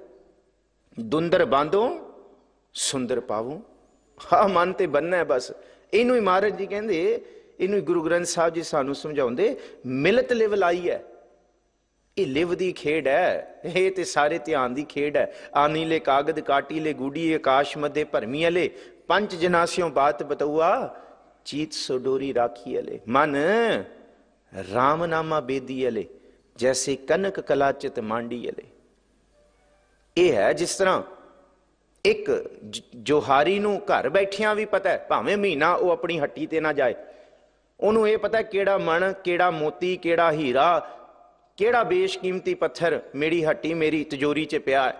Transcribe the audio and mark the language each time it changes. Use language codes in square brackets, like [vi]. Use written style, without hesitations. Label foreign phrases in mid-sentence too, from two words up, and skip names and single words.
[pa] ਦੁੰਦਰ ਬਾਂਧੋ ਸੁੰਦਰ ਪਾਵੋ। ਹਾ ਮਨ ਤੇ ਬਣਨਾ ਹੈ ਬਸ। ਇਨੂੰ ਹੀ ਮਹਾਰਾਜ ਜੀ ਕਹਿਤੇ, ਇਨੂੰ ਗੁਰੂ ਗ੍ਰੰਥ ਸਾਹਬ ਜੀ ਸਾਨੂੰ ਸਮਝਾਉਂਦੇ, ਮਿਲਤ ਲਿਵ ਲਾਈ ਹੈ। ਯੇ ਲਿਵ ਦੀ ਖੇਡ ਹੈ, ਯੇ ਤੇ ਸਾਰੇ ਧਿਆਨ ਦੀ ਖੇਡ ਹੈ। ਆਨੀ ਲੇ ਕਾਗਦ ਕਾਟੀ ਲੇ ਗੁਡੀ, ਆਕਾਸ਼ ਮਧ ਭਰਮੀ ਅਲੇ, ਪੰਚ ਜਨਾਸਿਓਂ ਬਾਤ ਬਤਉਆ, ਚੀਤ ਸੋਡੋਰੀ ਰਾਖੀ ਅਲੇ। ਮਨ ਰਾਮ ਨਾਮਾ ਬੇਦੀ ਅਲੇ, ਜੈਸੇ ਕਨਕ ਕਲਾਚਿਤ ਮਾਂਡੀ ਅਲੇ। ਯੇ ਹੈ ਜਿਸ ਤਰ੍ਹਾਂ ਇਕ ਜੌਹਰੀ ਨੂੰ ਘਰ ਬੈਠਿਆ ਭੀ ਪਤਾ ਹੈ, ਭਾਵੇਂ ਮਹੀਨਾ ਵੋ ਅਪਣੀ ਹੱਟੀ ਤੇ ਨਾ ਜਾਏ, ਉਨ੍ਹੋਂਨੇ ਯੇ ਪਤਾ ਕਿਹੜਾ ਮਣ, ਕਿਹੜਾ ਮੋਤੀ, ਕਿਹੜਾ ਹੀਰਾ, ਕਿਹੜਾ ਬੇਸ਼ਕੀਮਤੀ ਪੱਥਰ ਮੇਰੀ ਹੱਟੀ ਮੇਰੀ ਤਿਜੋਰੀ ਚ ਪਿਆ ਹੈ।